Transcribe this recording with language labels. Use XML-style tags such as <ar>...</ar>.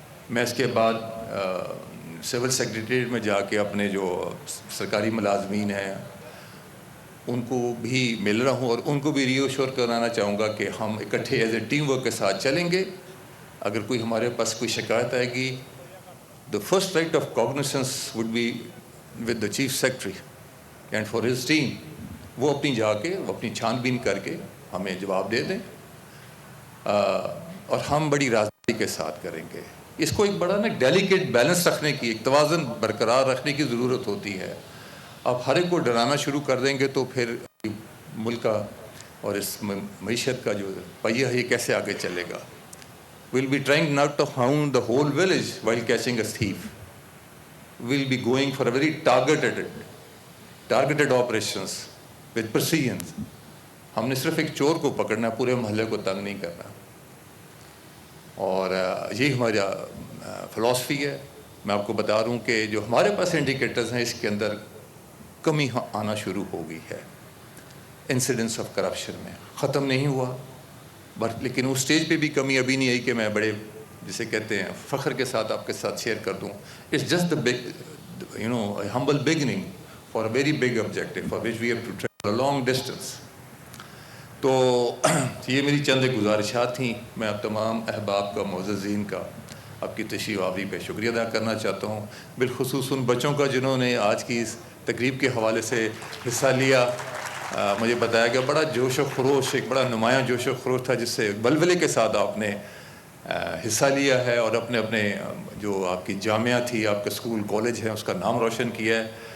<ur>میں اس کے بعد سول سیکریٹریٹ میں جا کے اپنے جو سرکاری ملازمین ہیں ان کو بھی مل رہا ہوں، اور ان کو بھی ری ایشور کرانا چاہوں گا کہ ہم اکٹھے ایز اے ٹیم ورک کے ساتھ چلیں گے. اگر کوئی ہمارے پاس کوئی شکایت آئے گی،</ur> <en>the first right of cognizance would be with the chief secretary and for his team.</en> <ur>وہ اپنی جا کے اپنی چھان بین کر کے ہمیں جواب دے دیں، اور ہم بڑی رازداری کے ساتھ کریں گے. اس کو ایک بڑا نا ڈیلیکیٹ بیلنس رکھنے کی، ایک توازن برقرار رکھنے کی ضرورت ہوتی ہے. آپ ہر ایک کو ڈرانا شروع کر دیں گے تو پھر ملک کا اور اس معیشت کا جو پہیہ ہے یہ کیسے آگے چلے گا.</ur> <en>We'll be trying not to hound the whole village while catching a thief. We'll be going for a very targeted operations with precision.</en> <ur>ہم نے صرف ایک چور کو پکڑنا، پورے محلے کو تنگ نہیں کرنا. اور یہی ہمارا فلاسفی ہے. میں آپ کو بتا رہا ہوں کہ جو ہمارے پاس انڈیکیٹرز ہیں اس کے اندر کمی آنا شروع ہو گئی ہے. انسیڈنس آف کرپشن میں ختم نہیں ہوا، لیکن اس سٹیج پہ بھی کمی ابھی نہیں آئی کہ میں بڑے جسے کہتے ہیں فخر کے ساتھ آپ کے ساتھ شیئر کر دوں.</ur> <en>It's just the big, humble beginning for a very big objective for which we have to travel a long distance.</en> <ur>تو یہ میری چند گزارشات تھیں. میں اب تمام احباب کا، معززین کا آپ کی تشریف آوری پہ شکریہ ادا کرنا چاہتا ہوں، بالخصوص ان بچوں کا جنہوں نے آج کی اس تقریب کے حوالے سے حصہ لیا. مجھے بتایا کہ بڑا جوش و خروش، ایک بڑا نمایاں جوش و خروش تھا جس سے بلبلے کے ساتھ آپ نے حصہ لیا ہے اور اپنے اپنے جو آپ کی جامعہ تھی، آپ کا اسکول کالج ہے، اس کا نام روشن کیا ہے.</ur>